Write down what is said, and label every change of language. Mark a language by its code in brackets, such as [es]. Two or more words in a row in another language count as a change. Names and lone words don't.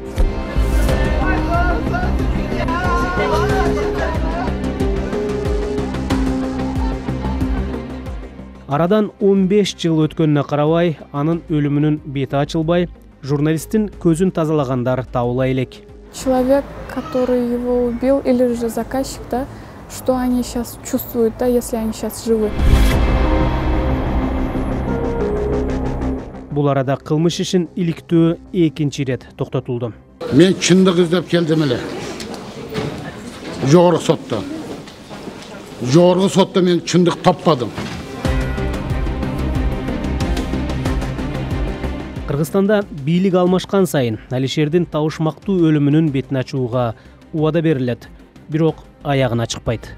[ky] Арадан 15 жыл өткөнүнө карабай, анын өлүмүнүн бети ачылбай, журналисттин көзүн тазалагандар табыла элек. [ru] Человек, который его убил, или же заказчик, да, что они сейчас чувствуют, да, если они сейчас живы. [ky] Бул арада кылмыш ишин иликтөө экинчи ирет токтотулду. Мен чындык издеп келдим эле. Жогорку сотто мен чындык таппадым. Кыргызстанда бийлик алмашкан сайын Алишердин табышмактуу өлүмүнүн бетин ачууга убада берилет, бирок аягына чыкпайт.